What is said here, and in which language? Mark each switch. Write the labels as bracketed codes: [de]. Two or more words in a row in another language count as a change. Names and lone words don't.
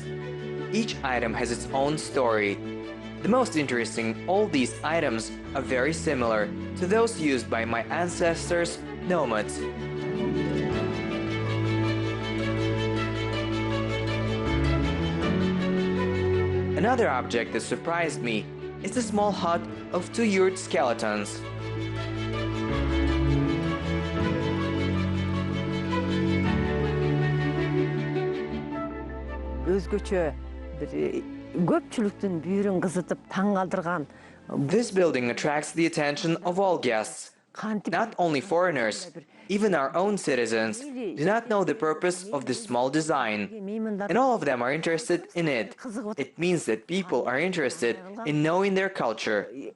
[en] Each item has its own story. The most interesting, all these items are very similar to those used by my ancestors, nomads. Another object that surprised me is the small hut of 2 yurt skeletons. [ky] Өзгөчө бир көпчүлүктүн бүйүрүн кызытып таң калтырган. [en] This building attracts the attention of all guests, not only foreigners. Even our own citizens do not know the purpose of this small design, and all of them are interested in it. It means that people are interested in knowing their culture.